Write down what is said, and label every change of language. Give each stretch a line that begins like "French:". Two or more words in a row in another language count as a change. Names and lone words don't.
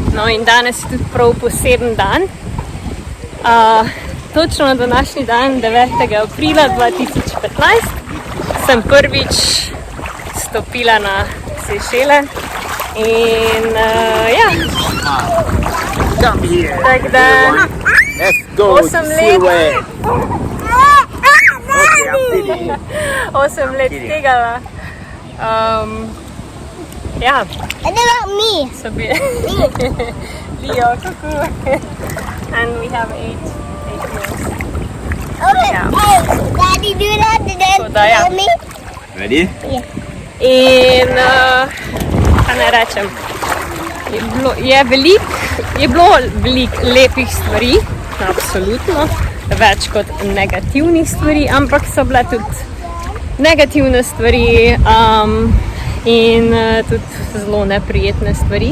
Slovenian: in danes je tudi prav poseben dan. Točno na današnji dan, 9. aprila 2015, sem prvič stopila na Sejšele in
English: Come here.
Slovenian: tako da
English: Let's go
Slovenian: 8 let.
English: Okay, I'm kidding.
Slovenian: 8 let tega. Ja,
English: And about me.
Slovenian: so bili.
English: Leo, cuckoo. And we have 8 years. Okay. Yeah. Hey, Daddy, do that and then So,
Slovenian: da, ja.
English: tell me. Ready?
Slovenian: In kaj naj rečem, je bilo veliko lepih stvari, absolutno, več kot negativnih stvari, ampak so bile tudi negativne stvari in tudi zelo neprijetne stvari.